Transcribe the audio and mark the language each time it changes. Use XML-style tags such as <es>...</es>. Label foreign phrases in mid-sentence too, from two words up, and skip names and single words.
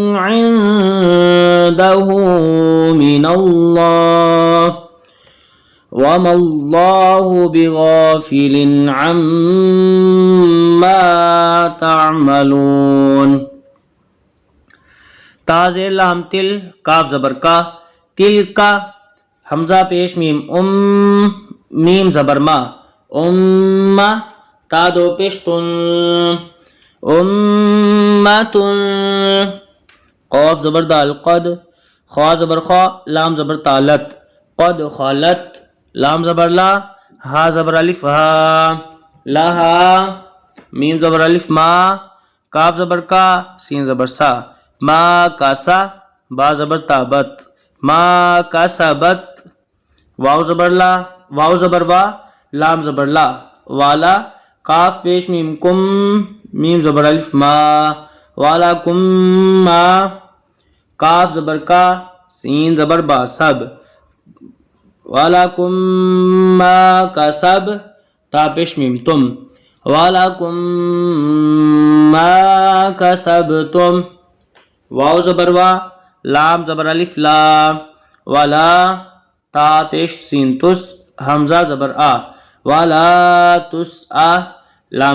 <ar>عنده من الله وما الله بغافل عما تعملون</ar> <ur>تاز لام تل کاف زبر کا تل کا حمزہ پیش میم میم زبر ما تا دو پیش تن امتن قاف زبر دال قد خا زبر خا لام زبر تالت قد خالت لام زبر لا ہا زبر الف ہا لہا میم زبر الف ما کاف زبر کا سین زبر سا ما کاسا با زبر تابت ما کاسبت واو زبر لا واو زبر با لام زبر لا والا کاف پیش میم کم میم زبر الف ما والا کم ما کاف زبر کا سین زبر با سب والا کم ما کسب تا پیش میم تم والا کم ما کسبتم واو زبر وا لام زبر الف لا والا تا پیش سین تس حمزہ زبر آ والا تس آ لام</ur>